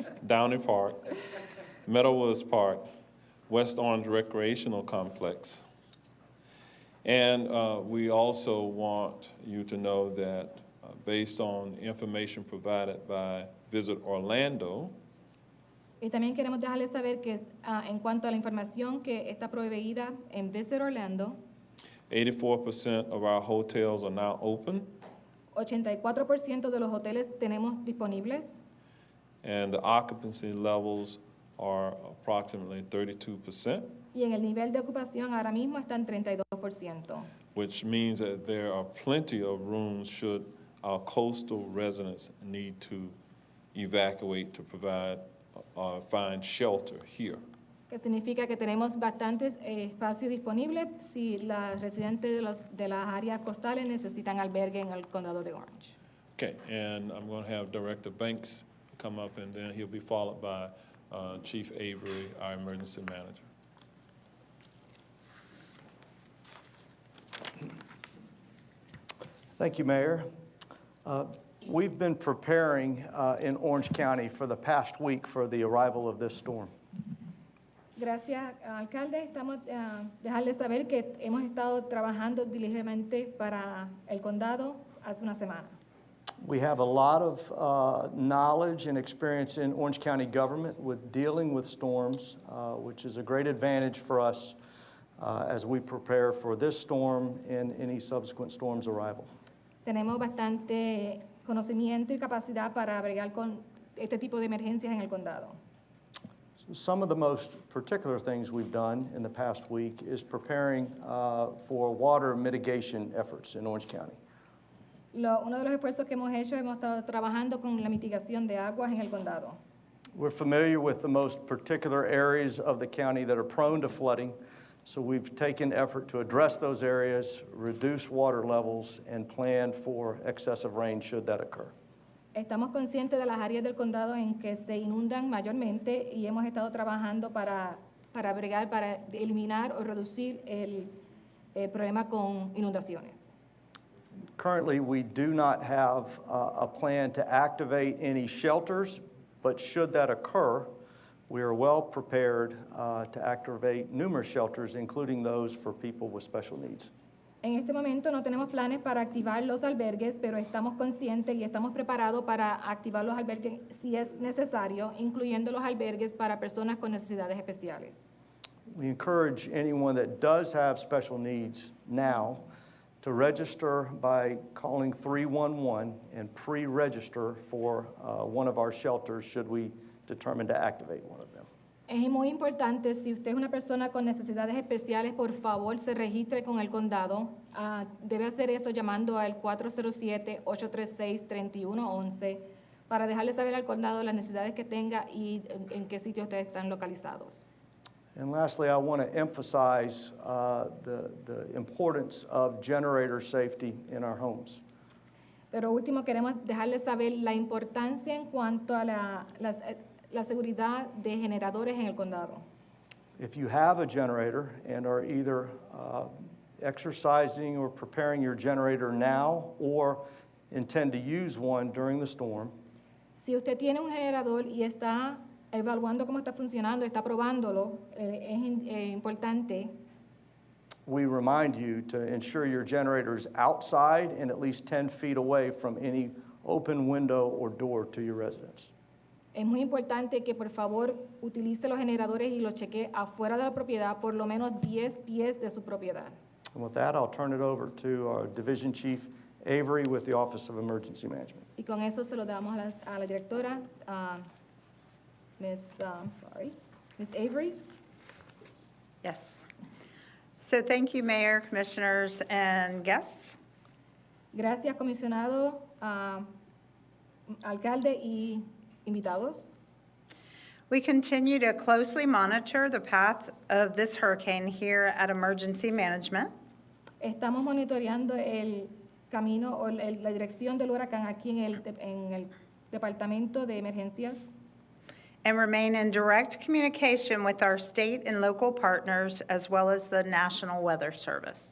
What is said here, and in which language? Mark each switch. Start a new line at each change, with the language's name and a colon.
English: Downey Park, Meadowwoods Park, West Orange Recreational Complex. And we also want you to know that based on information provided by Visit Orlando,
Spanish: Y también queremos dejarles saber que en cuanto a la información que está proveída en Visit Orlando,
English: 84% of our hotels are now open,
Spanish: 84% de los hoteles tenemos disponibles
English: and the occupancy levels are approximately 32%,
Spanish: y en el nivel de ocupación ahora mismo está en 32%.
English: which means that there are plenty of rooms should our coastal residents need to evacuate to provide find shelter here.
Spanish: Que significa que tenemos bastantes espacios disponibles si los residentes de las áreas costales necesitan albergue en el condado de Orange.
English: Okay, and I'm going to have Director Banks come up, and then he'll be followed by Chief Avery, our emergency manager. Thank you, Mayor. We've been preparing in Orange County for the past week for the arrival of this storm.
Spanish: Gracias, alcalde. Estamos dejarles saber que hemos estado trabajando diligentemente para el condado hace una semana.
English: We have a lot of knowledge and experience in Orange County government with dealing with storms, which is a great advantage for us as we prepare for this storm and any subsequent storm's arrival.
Spanish: Tenemos bastante conocimiento y capacidad para bregar con este tipo de emergencias en el condado.
English: Some of the most particular things we've done in the past week is preparing for water mitigation efforts in Orange County.
Spanish: Uno de los esfuerzos que hemos hecho, hemos estado trabajando con la mitigación de aguas en el condado.
English: We're familiar with the most particular areas of the county that are prone to flooding, so we've taken effort to address those areas, reduce water levels, and plan for excessive rain should that occur.
Spanish: Estamos conscientes de las áreas del condado en que se inundan mayormente y hemos estado trabajando para bregar, para eliminar o reducir el problema con inundaciones.
English: Currently, we do not have a plan to activate any shelters, but should that occur, we are well prepared to activate numerous shelters, including those for people with special needs.
Spanish: En este momento no tenemos planes para activar los albergues, pero estamos conscientes y estamos preparados para activar los albergues si es necesario, incluyendo los albergues para personas con necesidades especiales.
English: We encourage anyone that does have special needs now to register by calling 311 and pre-register for one of our shelters should we determine to activate one of them.
Spanish: Es muy importante, si usted es una persona con necesidades especiales, por favor se registre con el condado. Debe hacer eso llamando al 407-836-3111 para dejarle saber al condado las necesidades que tenga y en qué sitio ustedes están localizados.
English: And lastly, I want to emphasize the importance of generator safety in our homes.
Spanish: Pero último, queremos dejarles saber la importancia en cuanto a la seguridad de generadores en el condado.
English: If you have a generator and are either exercising or preparing your generator now or intend to use one during the storm,
Spanish: si usted tiene un generador y está evaluando cómo está funcionando, está probándolo, es importante.
English: We remind you to ensure your generator is outside and at least 10 feet away from any open window or door to your residence.
Spanish: Es muy importante que por favor utilice los generadores y los chequee afuera de la propiedad, por lo menos 10 pies de su propiedad.
English: And with that, I'll turn it over to our Division Chief Avery with the Office of Emergency Management.
Spanish: Y con eso se lo damos a la directora, Ms. Avery.
English: Yes. So thank you, Mayor, Commissioners, and guests.
Spanish: Gracias, comisionado, alcalde y invitados.
English: We continue to closely monitor the path of this hurricane here at Emergency Management.
Spanish: Estamos monitoreando el camino o la dirección del huracán aquí en el Departamento de Emergencias.
English: And remain in direct communication with our state and local partners as well as the National Weather Service.